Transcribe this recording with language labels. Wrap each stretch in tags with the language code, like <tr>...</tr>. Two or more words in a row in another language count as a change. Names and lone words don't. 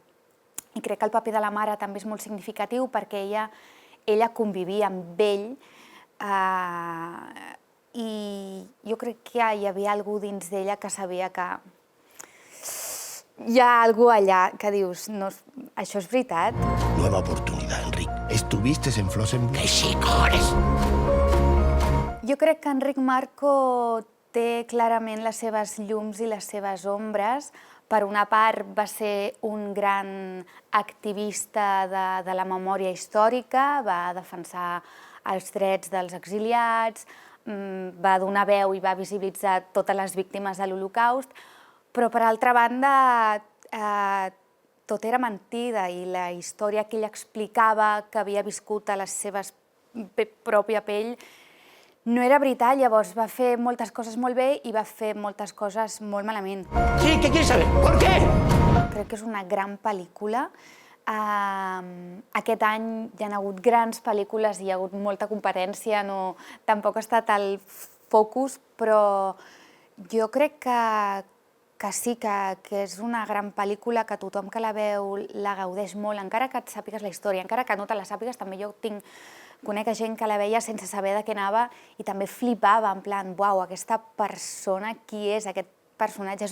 <ca>I crec que el paper de la mare també és molt significatiu perquè ella convivia amb ell i jo crec que hi havia algú dins d'ella que sabia que hi ha algú allà que dius, no, això és veritat.</ca> <es>Nueva oportunidad, Enric. ¿Estuviste en Flossenbürg? ¡Qué chico eres!</es> <ca>Jo crec que Enric Marco té clarament les seves llums i les seves ombres. Per una part, va ser un gran activista de la memòria històrica, va defensar els drets dels exiliats, va donar veu i va visibilitzar totes les víctimes de l'Holocaust, però per altra banda tot era mentida i la història que ell explicava que havia viscut a la seva pròpia pell no era veritat, llavors va fer moltes coses molt bé i va fer moltes coses molt malament. Sí, ¿qué quieres saber? ¿Por qué? Crec que és una gran pel·lícula. Aquest any hi ha hagut grans pel·lícules i hi ha hagut molta competència, tampoc ha estat el focus, però jo crec que sí, que és una gran pel·lícula, que tothom que la veu la gaudeix molt, encara que et sàpigues la història, encara que no te la sàpigues, també jo conec gent que la veia sense saber de què anava i també flipava, en plan, uau, aquesta persona, qui és aquest personatge?</ca>